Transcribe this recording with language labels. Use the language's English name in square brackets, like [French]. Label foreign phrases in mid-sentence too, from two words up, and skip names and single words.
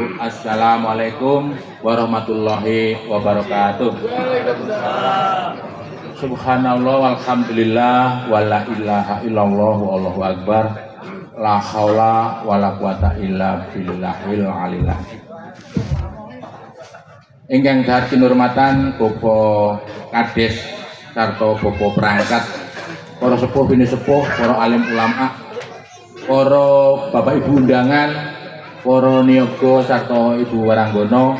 [Arabic] السلام عليكم ورحمة الله وبركاته. سبحان الله والحمد لله ولا إله إلا الله والله أكبر. لا حول ولا قوة إلا بالله العلي العظيم. [Javanese] Ingkang dahat kinurmatan Bapak Kades sarta Bapak perangkat, para sepuh bini sepuh, para alim ulama, para bapak ibu undangan, para niyaga sarta ibu waranggono.